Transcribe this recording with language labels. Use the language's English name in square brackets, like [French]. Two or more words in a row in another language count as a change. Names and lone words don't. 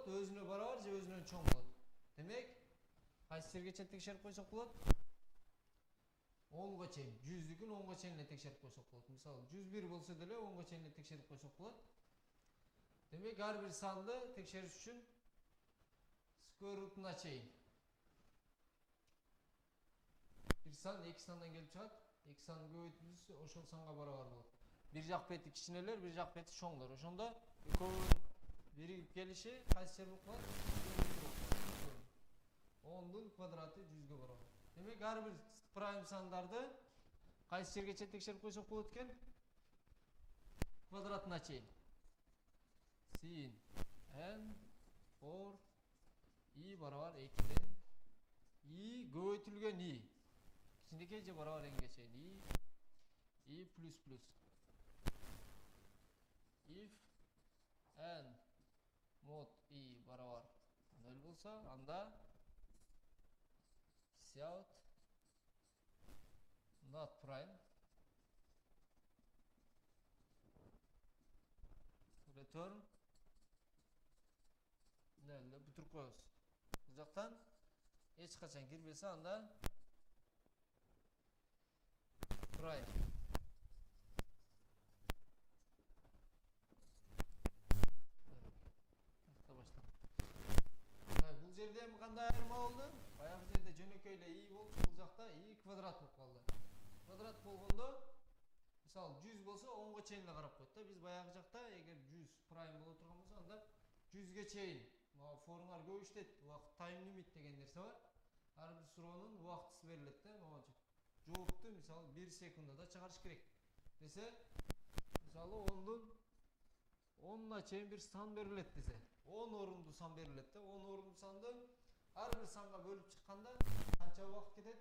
[Kyrgyz] Өзүнө барабар же өзүнөн чоң болот. Демек, кайсы жергече текшерип койсок болот? 10га чейин, 100дүкүн 10га чейин эле текшерип койсок болот. Мисалы 101 болсо деле 10га чейин эле текшерип койсок болот. Демек, ар бир санды текшериш үчүн [English] square root'уна [Kyrgyz] чейин. Бир сан 2 сандан келип чыгат. 2 санды көбөйтүлсө ошол санга барабар болот. Бир жак бети кичинелер, бир жак бети чоңдор. Ошондо экөөнүн биригип келиши кайсы жер болуп калат? 10дун квадраты 100ге барабар. Демек, ар бир prime сандарды кайсы жергече текшерип койсок болот экен? Квадратына чейин. [English] Sin n for i [Kyrgyz] барабар 2ден i көбөйтүлгөн i. Кичинекей же барабар энге чейин i плюс плюс. [English] If n mod i [Kyrgyz] барабар 0 болсо, анда [English] cout not prime return 0 [Kyrgyz] деп бүтүрүп коебуз. Бул жактан эч качан кирбесе, анда prime. Бул жерде эми кандай айырма болду? Баягы жерде жөнөкөй эле i болчу, бул жакта i квадрат болуп калды. Квадрат болгондо, мисалы 100 болсо 10га чейин эле карап коет да. Биз баягы жакта эгер 100 prime боло турган болсо, анда 100ге чейин. Формулар көп иштейт. [English] Time limit [Kyrgyz] деген нерсе бар. Ар бир суроонун убактысы берилет да. Жоопту мисалы 1 секундада чыгарыш керек десе, мисалы 10на чейин бир сан берилет десе, 10 орунду сан берилет да. 10 орунду санды ар бир санга бөлүп чыкканда канча убакыт кетет?